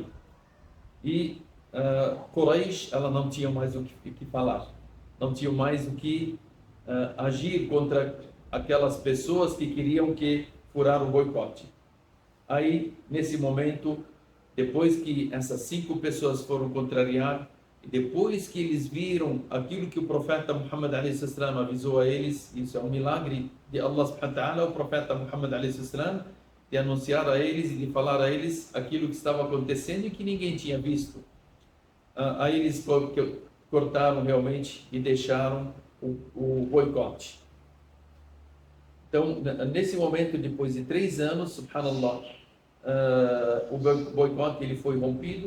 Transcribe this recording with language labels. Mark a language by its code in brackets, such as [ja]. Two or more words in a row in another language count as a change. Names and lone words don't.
[pt] E Quraysh, ela não tinha mais o que falar, não tinha mais o que agir contra aquelas pessoas que queriam que furar o boicote. Aí, nesse momento, depois que essas 5 pessoas foram contrariar, depois que eles viram aquilo que o profeta Muhammad a.s. avisou a eles, isso é um milagre de [ar] الله سبحانه وتعالى, [pt] o profeta Muhammad a.s. de anunciar a eles e de falar a eles aquilo que estava acontecendo e que ninguém tinha visto. Aí eles cortaram realmente e deixaram o boicote. Então, nesse momento, depois de 3 anos, subhanallah, o boicote ele foi rompido.